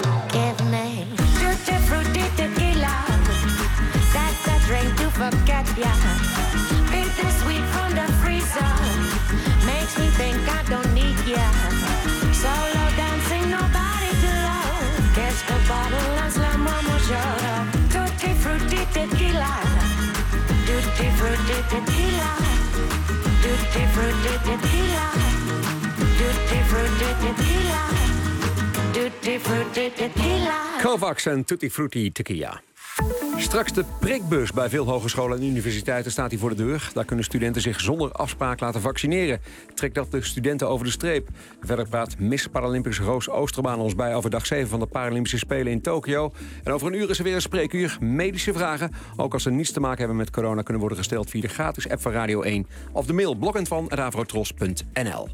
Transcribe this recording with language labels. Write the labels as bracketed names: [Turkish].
[English] Give me tutti frutti tequila. That's a drink to forget ya. Bittersweet from the freezer, makes me think I don't need ya. Solo dancing, nobody to love. Catch the bottle and slam one more shot of tutti frutti tequila. Tutti frutti tequila, tutti frutti tequila, tutti frutti tequila, tutti frutti tequila. [Dutch] Kovacs en tutti frutti tequila. Straks de prikbus bij veel hogescholen en universiteiten staat hier voor de deur. Daar kunnen studenten zich zonder afspraak laten vaccineren. Trekt dat de studenten over de streep? Verder praat Miss Paralympics Roos Oosterbaan ons bij over dag 7 van de Paralympische Spelen in Tokio. En over een uur is er weer een spreekuur. Medische vragen, ook als ze niets te maken hebben met corona, kunnen worden gesteld via de gratis app van Radio 1 of de mail blokkendvan@avrotros.nl.